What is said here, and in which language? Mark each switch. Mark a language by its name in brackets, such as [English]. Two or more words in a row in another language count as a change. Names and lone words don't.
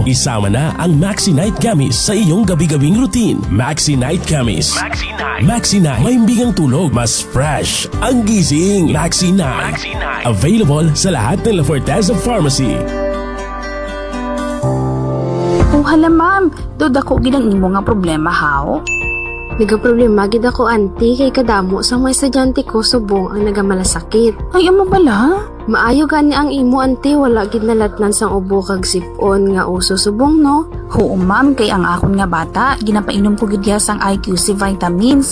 [Filipino] Isama na ang Maxi Night Gummies sa iyong gabi-gabing routine. Maxi Night Gummies. Maxi Night. Maimbingang tulog. Mas fresh ang gising. Maxi Night. Available sa lahat ng La Forteza Pharmacy. [Hiligaynon] Oh, hala ma'am. Doon ako ginang imo nga problema, how? Nagaproblema gid ako anti kay kadamo sa mga estudyante ko subong ang nagamalasakit. Ay, amo bala? Maayo gani ang imo anti wala gid nalatnan sang ubo kag sipon nga uso subong no. Oo ma'am, kay ang akon nga bata, ginapainom ko gid sang IQC vitamins.